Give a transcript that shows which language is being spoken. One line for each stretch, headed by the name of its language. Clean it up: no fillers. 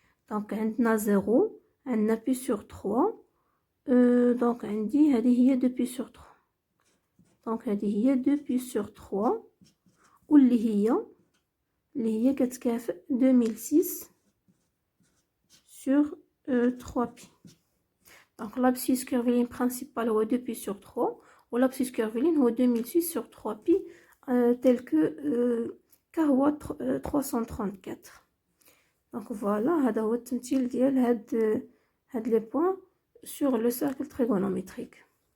Arabic: دونك عندنا 0 عندنا بي sur 3 دونك عندي هذه هي 2 بي sur 3. دونك هذه هي 2 بي sur 3 واللي هي كتكافئ 2006 sur 3 pi.
French: donc l'abscisse curviligne principale هو 2 pi sur 3 و l'abscisse curviligne هو 2006 sur 3 pi tel que ك هو 334. donc voilà
Arabic: هذا هو التمثيل ديال هاد لي بوين
French: sur le cercle trigonométrique.